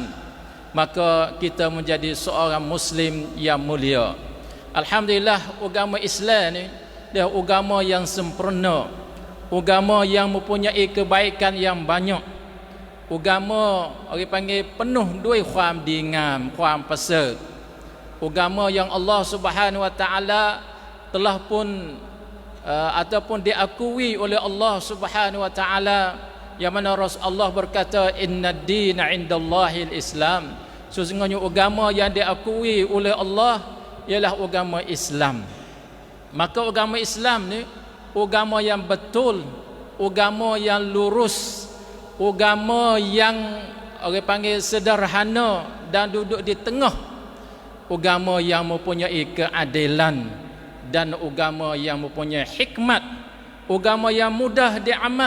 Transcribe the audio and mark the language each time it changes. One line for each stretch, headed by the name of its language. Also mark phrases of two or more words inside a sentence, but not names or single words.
Malay: Maka kita menjadi seorang Muslim yang mulia. Alhamdulillah, agama Islam ni dia agama yang sempurna, agama yang mempunyai kebaikan yang banyak, agama orang panggil penuh
Thai: ด้วยความดีงามความประเสริฐ,
Malay: agama yang Allah
Arabic: سبحانه وتعالى
Malay: telah pun ataupun diakui oleh Allah
Arabic: سبحانه وتعالى,
Malay: yang mana Rasulullah berkata
Arabic: إن الدين عند الله الإسلام.
Malay: Sesungguhnya agama yang diakui oleh Allah ialah agama Islam. Maka agama Islam ni agama yang betul, agama yang lurus, agama yang orang panggil sederhana dan duduk di tengah, agama yang mempunyai keadilan dan agama yang mempunyai hikmat, agama yang mudah diamal.